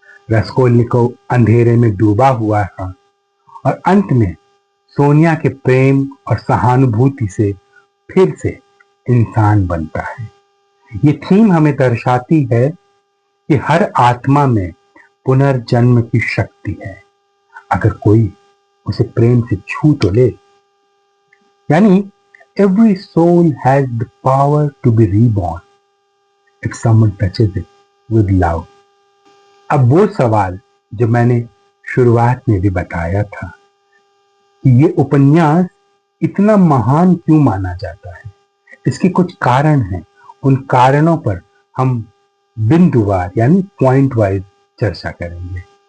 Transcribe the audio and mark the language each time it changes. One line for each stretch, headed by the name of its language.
Hindi: रस्कोल्निकोव अंधेरे में डूबा हुआ था और अंत में सोनिया के प्रेम और सहानुभूति से फिर से इंसान बनता है। ये थीम हमें दर्शाती है कि हर आत्मा में पुनर्जन्म की शक्ति है, अगर कोई उसे प्रेम से छू तो ले।
English: यानी every soul has the power to be reborn if someone touches it with love.
Hindi: अब वो सवाल जो मैंने शुरुआत में भी बताया था कि ये उपन्यास इतना महान क्यों माना जाता है, इसके कुछ कारण हैं। उन कारणों पर हम बिंदुवार यानी
English: point wise
Hindi: चर्चा करेंगे।